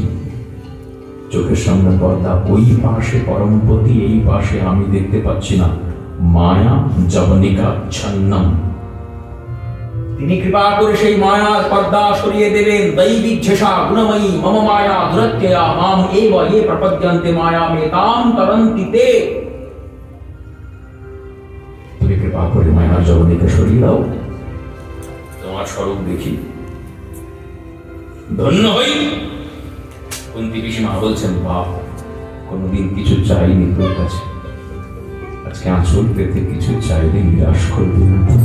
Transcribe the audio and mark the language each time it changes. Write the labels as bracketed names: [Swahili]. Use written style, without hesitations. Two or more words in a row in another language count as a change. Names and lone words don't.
[Bangla] চোখের সামনে পর্দা, ওই পাশে পরমপতি, এই পাশে আমি দেখতে পাচ্ছি না। [Sanskrit] মায়া জবনিকা ছন্নম, [Bangla] তিনি কৃপা করে সেই মায়ার পর্দা সরিয়ে দেবেন। [Sanskrit] দৈবী ঝেষা গুণময়ী মম মায়া দুরত্যয়া মাম এব ये প্রপদ্যন্তে মায়া মেতাম তরন্তি তে। [Bangla] তুমি কৃপা করে মায়ার জবনিকা সরিয়ে দাও, তোমার স্বরূপ দেখি, ধন্য হই। কুন্তী পিসিমা বলছেন, বাপ, কোনদিন কিছু চাইনি তোর কাছে, আজকে আঁচল পেতে কিছু চাইলে নিরাশ করবি না তো?